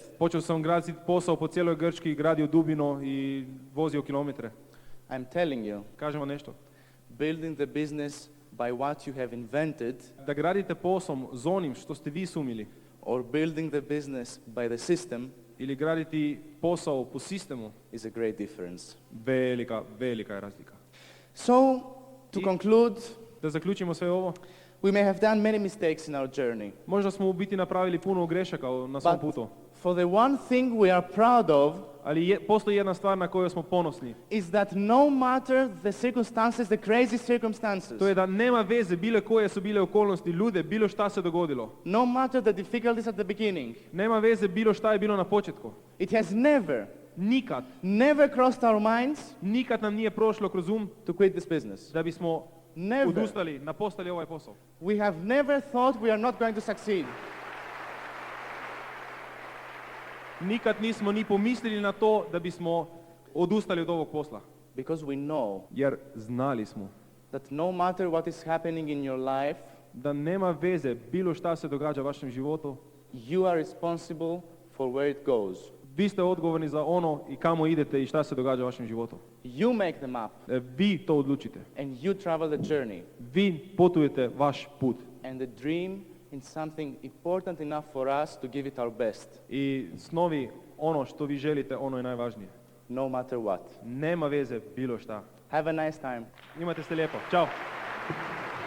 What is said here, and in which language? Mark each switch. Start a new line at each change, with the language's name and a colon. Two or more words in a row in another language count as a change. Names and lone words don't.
Croatian: Počeo sam graditi posao po cijeloj Grčki, gradio dubino i vozio kilometre.
English: I'm telling you,
Croatian: Kažem vam nešto.
English: building the business by what you have invented
Croatian: Da gradite posao s onim što ste vi sumili
English: or building the business by the system
Croatian: ili graditi posao po sistemu,
English: is a great difference.
Croatian: velika je razlika.
English: So, to conclude,
Croatian: Da zaključimo sve ovo,
English: we may have done many mistakes in our journey,
Croatian: možda smo u biti napravili puno grešaka na svom
English: but
Croatian: putu,
English: for the one thing we are proud of
Croatian: ali postoji jedna stvar na kojoj smo ponosni.
English: is that no matter the circumstances, the crazy circumstances,
Croatian: To je da nema veze bile koje su bile okolnosti, ljude, bilo šta se dogodilo.
English: no matter the difficulties at the beginning,
Croatian: Nema veze bilo šta je bilo na početku.
English: it has never crossed our minds
Croatian: Nikad nam nije prošlo kroz
English: to quit this business.
Croatian: da bismo
English: Never.
Croatian: odustali, napustili ovaj posao.
English: We have never thought we are not going to succeed.
Croatian: Nikad nismo ni pomislili na to da bismo odustali od ovog posla.
English: Because we know
Croatian: Jer znali smo
English: that no matter what is happening in your life,
Croatian: da nema veze bilo šta se događa u vašem životu,
English: you are responsible for where it goes.
Croatian: vi ste odgovorni za ono i kamo idete i šta se događa u vašem životu.
English: You make the map
Croatian: Vi to odlučite.
English: and you travel the journey.
Croatian: Vi putujete vaš put.
English: And the dream is something important enough for us to give it our best,
Croatian: I snovi, ono što vi želite, ono je najvažnije.
English: no matter what.
Croatian: Nema veze bilo šta.
English: Have a nice time.
Croatian: Imate se lijepo. Ćao.